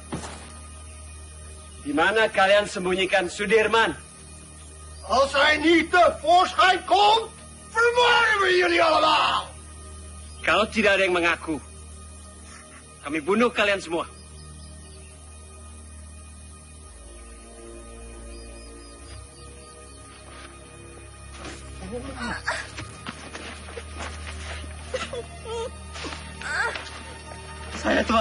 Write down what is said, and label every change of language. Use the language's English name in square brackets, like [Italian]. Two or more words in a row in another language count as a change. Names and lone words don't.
[Indonesian] Di mana kalian sembunyikan Sudirman? [Dutch] Als hij niet tevoorschijn komt, [Indonesian] Kalau tidak ada yang mengaku, kami bunuh kalian semua. Saya, Tuan.